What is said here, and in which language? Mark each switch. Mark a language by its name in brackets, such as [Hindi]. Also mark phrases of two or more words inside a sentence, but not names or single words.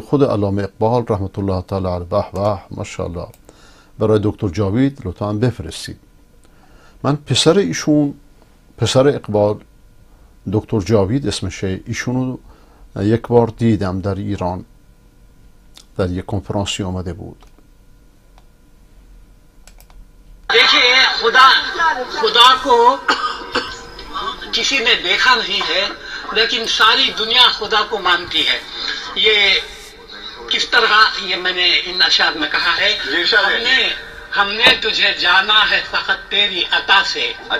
[Persian] خود علامه اقبال [Arabic] رحمت الله تعالی علیه، [Persian] به به ماشاءالله، برای دکتر جاوید لطفاً بفرستید. من پسر ایشون، پسر اقبال، دکتر جاوید اسمشه، ایشونو یک بار دیدم در ایران، در یک کنفرانسی آمده بود. [Urdu] دیکھیے خدا کو کسی نے دیکھا نہیں ہے، لیکن ساری دنیا خدا کو مانتی ہے. یہ کس طرح، یہ میں نے ان اشعار میں کہا ہے، ہم نے تجھے جانا ہے فقط تیری عطا سے.